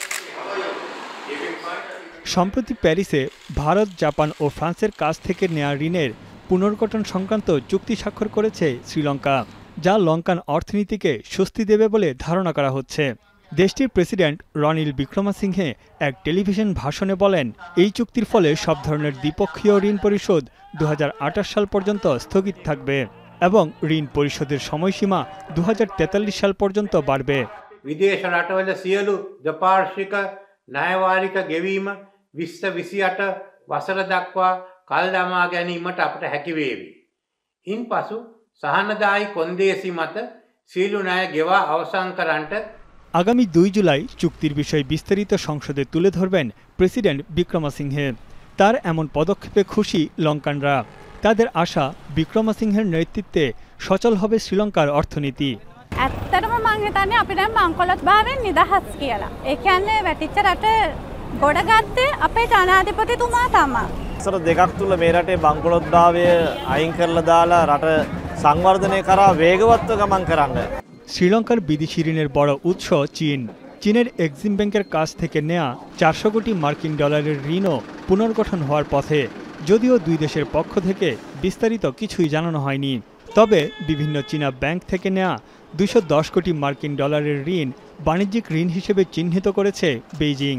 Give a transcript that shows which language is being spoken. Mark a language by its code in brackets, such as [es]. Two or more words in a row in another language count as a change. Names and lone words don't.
[bn] সম্প্রতি প্যারিসে ভারত, জাপান ও ফ্রান্সের কাছ থেকে নেওয়া ঋণের পুনর্গঠন সংক্রান্ত চুক্তি স্বাক্ষর করেছে শ্রীলঙ্কা, যা লঙ্কান অর্থনীতিকে স্বস্তি দেবে বলে ধারণা করা হচ্ছে। দেশটির প্রেসিডেন্ট রনিল বিক্রমাসিংহে এক টেলিভিশন ভাষণে বলেন, এই চুক্তির ফলে সব ধরনের দ্বিপক্ষীয় ঋণ পরিশোধ 2028 সাল পর্যন্ত স্থগিত থাকবে এবং ঋণ পরিশোধের সময়সীমা 2043 সাল পর্যন্ত বাড়বে। [si] විදේශ රටවල සියලු දෙපාර්ශ්වික ණයවාරික ගෙවීම 2028 වසර දක්වා කල් දමා ගැනීමට අපට හැකි වේවි. ඉන්පසු සහනදායි කොන්දේසි මත සියලු ණය ගෙවා අවසන් කරන්නට [bn] আগামী 2 জুলাই চুক্তির বিষয় বিস্তারিত সংসদে তুলে ধরবেন প্রেসিডেন্ট বিক্রমাসিংহে। তার এমন পদক্ষেপে খুশি লঙ্কানরা। তাদের আশা, বিক্রমাসিংহের নেতৃত্বে সচল হবে শ্রীলঙ্কার অর্থনীতি। [si] ඇත්තටම මං හිතන්නේ අපිට මංකොලොත් භාවයෙන් නිදහස් කියලා. ඒ කියන්නේ වැටිච්ච රට ගොඩගත්තේ අපේ ජනාධිපතිතුමා තමයි. සර දෙකක් තුල මේ රටේ බංකොලොත් භාවය අයින් කරලා දාලා රට සංවර්ධනය කරා වේගවත්ව ගමන් කරන්න। [bn] শ্রীলঙ্কার বিদেশি ঋণের বড় উৎস চীন। চীনের এক্সিম ব্যাংকের কাছ থেকে নেওয়া 400 কোটি মার্কিন ডলারের ঋণও পুনর্গঠন হওয়ার পথে, যদিও দুই দেশের পক্ষ থেকে বিস্তারিত কিছুই জানানো হয়নি। তবে বিভিন্ন চীনা ব্যাংক থেকে নেওয়া 210 কোটি মার্কিন ডলারের ঋণ বাণিজ্যিক ঋণ হিসেবে চিহ্নিত করেছে বেইজিং।